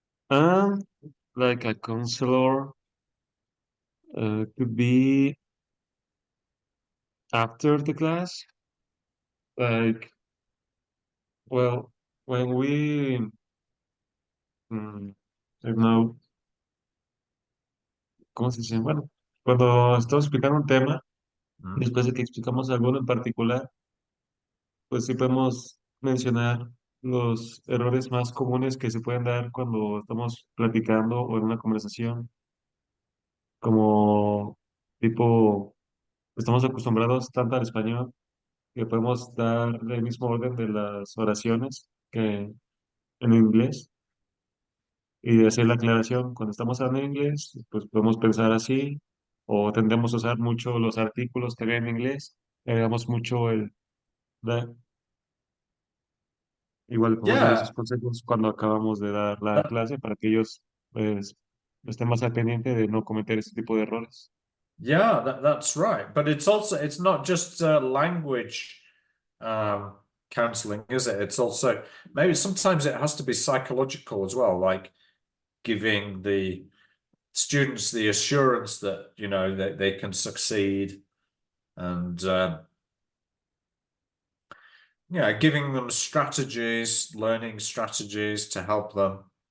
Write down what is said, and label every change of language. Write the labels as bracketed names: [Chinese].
[English] And like a counselor could be after the class, like, well, when we, I don't know, [Spanish] ¿cómo se dice? Bueno, cuando estamos explicando un tema, Mm. después de que explicamos alguno en particular, pues sí podemos mencionar los errores más comunes que se pueden dar cuando estamos platicando o en una conversación, como tipo, estamos acostumbrados tanto al español que podemos dar el mismo orden de las oraciones que en inglés y hacer la aclaración. Cuando estamos hablando en inglés, pues podemos pensar así, o tendemos a usar mucho los artículos que vienen en inglés, agregamos mucho el the. Igual les podemos dar esos [English] Yeah. [Spanish] consejos cuando acabamos de dar la [English] That- [Spanish] clase para que ellos pues estén más al pendiente de no cometer ese tipo de errores. [English] yeah, that's right. But it's not just language counseling, is it? It's also maybe sometimes it has to be psychological as well, like giving the students the assurance that they can succeed and yeah, giving them strategies, learning strategies to help them.